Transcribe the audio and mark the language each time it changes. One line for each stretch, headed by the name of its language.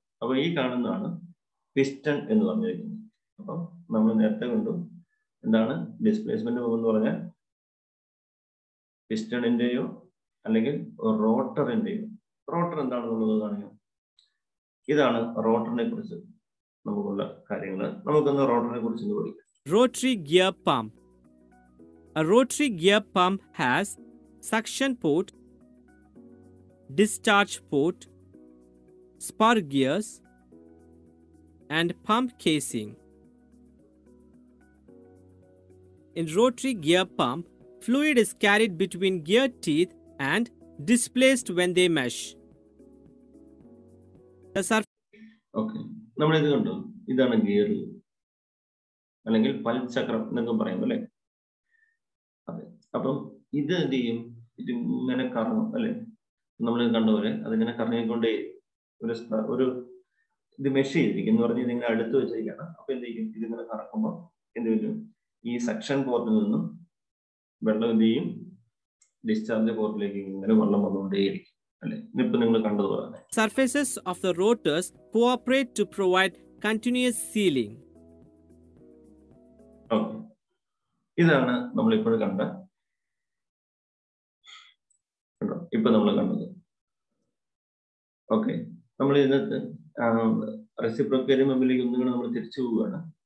Malayalam: അപ്പൊ ഈ കാണുന്നതാണ് പിസ്റ്റൺ എന്ന് പറഞ്ഞിരിക്കുന്നത്. അപ്പം നമ്മൾ നേരത്തെ കണ്ടു എന്താണ് ഡിസ്പ്ലേസ്മെന്റ് എന്ന് പറഞ്ഞാൽ പിസ്റ്റണിന്റെയോ അല്ലെങ്കിൽ റോട്ടറിന്റെയോ. റോട്ടർ എന്താണെന്നുള്ളത് കാണിക്കാം. ഇതാണ് റോട്ടറിനെ കുറിച്ച് നമുക്കുള്ള കാര്യങ്ങൾ. നമുക്കൊന്ന് റോട്ടറിനെ കുറിച്ച് പഠിക്കാം.
English: Rotary gear pump. A rotary gear pump has suction port, discharge port, spur gears, and pump casing. In rotary gear pump, fluid is carried between gear teeth and displaced when they mesh.
Malayalam: Okay, നമ്മളിത് കണ്ടു. ഇതാണ് gear അല്ലെങ്കിൽ പൽചക്രം എന്നൊക്കെ പറയും അല്ലെ? അതെ. അപ്പം ഇത് എന്ത് ചെയ്യും? ഇതിങ്ങനെ കറങ്ങും അല്ലെ? നമ്മൾ കണ്ടപോലെ അതിങ്ങനെ കറങ്ങിക്കൊണ്ടേ ഒരു ഇത് മെഷ് ചെയ്തിരിക്കും എന്ന് പറഞ്ഞ് ഇതിങ്ങനെ അടുത്ത് വെച്ചിരിക്കുകയാണ്. അപ്പൊ എന്ത് ചെയ്യും? ഇതിങ്ങനെ കറക്കുമ്പോൾ എന്ത് വരും? ഈ സക്ഷൻ പോർട്ടിൽ നിന്നും വെള്ളം എന്ത് ചെയ്യും? ഡിസ്ചാർജ് പോർട്ടിലേക്ക് ഇങ്ങനെ വെള്ളം വന്നുകൊണ്ടേയിരിക്കും അല്ലെ? ഇപ്പൊ നിങ്ങൾ കണ്ടതുപോലെ തന്നെ
English: surfaces of the rotors cooperate to provide continuous sealing.
Malayalam: Okay, ഇതാണ് നമ്മളിപ്പോൾ കണ്ട ഇപ്പൊ നമ്മൾ കണ്ടത്. ഓക്കെ, നമ്മൾ ഇതിനകത്ത് റെസിപ്രോക്കൽ പമ്പിലേക്ക് ഒന്നുകൂടെ നമ്മൾ തിരിച്ചു പോവുകയാണ്.